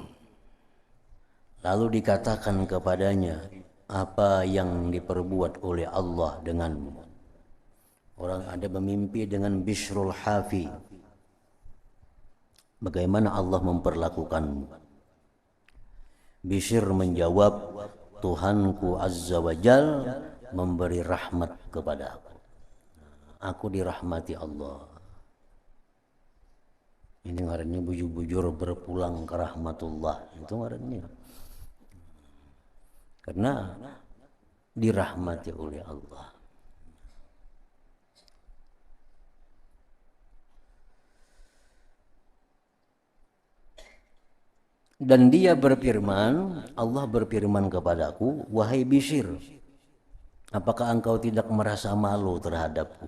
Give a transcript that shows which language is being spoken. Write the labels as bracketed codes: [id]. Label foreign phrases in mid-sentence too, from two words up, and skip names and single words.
[id] Lalu dikatakan kepadanya, apa yang diperbuat oleh Allah denganmu? Orang ada memimpi dengan Bishrul Hafi, bagaimana Allah memperlakukanmu? Bishr menjawab, Tuhanku [ar] Azza wa Jal [id] memberi rahmat kepada aku. Aku dirahmati Allah. [bjn] Ini ngarannya bujur-bujur berpulang ke rahmatullah. Itu ngarannya. [id] Karena dirahmati oleh Allah. Dan dia berfirman, Allah berfirman kepadaku, wahai Bishr, apakah engkau tidak merasa malu terhadapku?